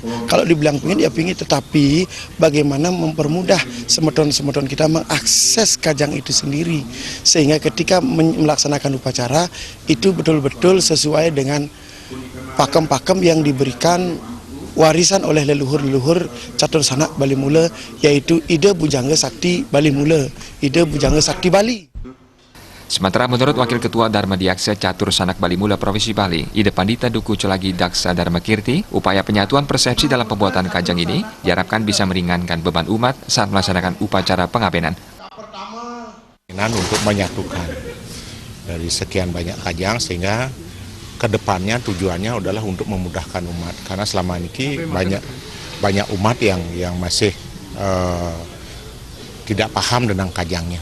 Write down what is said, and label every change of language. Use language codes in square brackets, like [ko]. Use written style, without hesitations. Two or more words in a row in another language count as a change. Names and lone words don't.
[id] Kalau dibilang pingit ya pingit, tetapi bagaimana mempermudah semeton-semeton kita mengakses kajang itu sendiri, sehingga ketika melaksanakan upacara itu betul-betul sesuai dengan pakem-pakem yang diberikan warisan oleh leluhur-leluhur Catur Sanak Bali Mula, yaitu Ide Bujangga Sakti Bali Mula, Ide Bujangga Sakti Bali. Sementara menurut Wakil Ketua Dharma Diaksa Catur Sanak Bali Mula Provinsi Bali, Ide Pandita Duku Celagi Daksa Dharma Kirti, upaya penyatuan persepsi dalam pembuatan kajang ini diharapkan bisa meringankan beban umat saat melaksanakan upacara pengabenan. Untuk menyatukan dari sekian banyak kajang, sehingga kedepannya tujuannya adalah untuk memudahkan umat, karena selama ini banyak umat yang masih tidak paham tentang kajangnya.